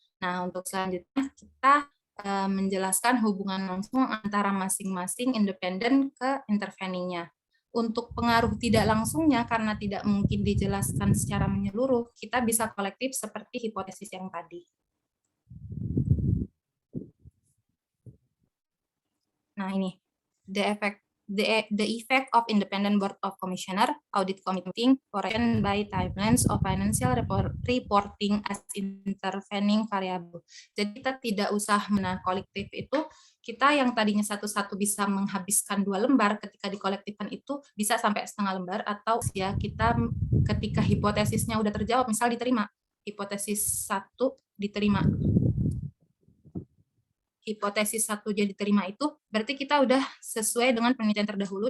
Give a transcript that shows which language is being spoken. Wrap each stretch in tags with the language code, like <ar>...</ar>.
<id>Nah, untuk selanjutnya kita menjelaskan hubungan langsung antara masing-masing independen ke interveningnya. Untuk pengaruh tidak langsungnya, karena tidak mungkin dijelaskan secara menyeluruh, kita bisa kolektif seperti hipotesis yang tadi. Nah, ini</id> <en>the effect of independent board of commissioner audit committee correction by timelines of financial reporting as intervening variable.</en> <id>Jadi kita tidak usah kolektif itu, kita yang tadinya satu-satu bisa menghabiskan 2 lembar, ketika dikolektifkan itu bisa sampai setengah lembar, atau ya kita ketika hipotesisnya udah terjawab, misal diterima, hipotesis 1 diterima, hipotesis 1 jadi diterima, itu berarti kita udah sesuai dengan penelitian terdahulu.</id>